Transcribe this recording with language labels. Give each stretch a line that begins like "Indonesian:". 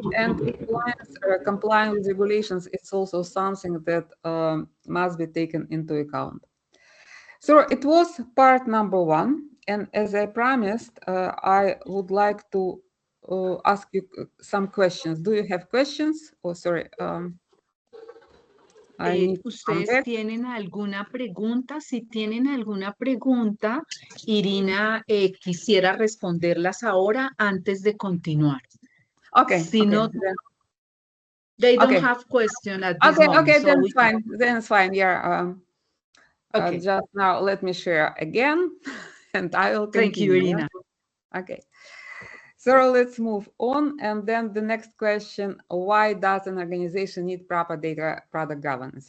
English: And complying with regulations is also something that must be taken into account. So it was part number one. And as I promised, I would like to ask you some questions. Do you have questions? Oh, sorry.
Spanish: ¿Ustedes tienen alguna pregunta? Si tienen alguna pregunta, Irina quisiera responderlas ahora antes de continuar.
English: Okay.
Spanish: Si
English: okay. no, they don't have question at this moment. Okay, so then it's fine. Then it's fine. Yeah. Okay. Just now, let me share again, and I will continue. Thank you, Irina. Okay. So let's move on. And then the next question, why does an organization need proper data product governance?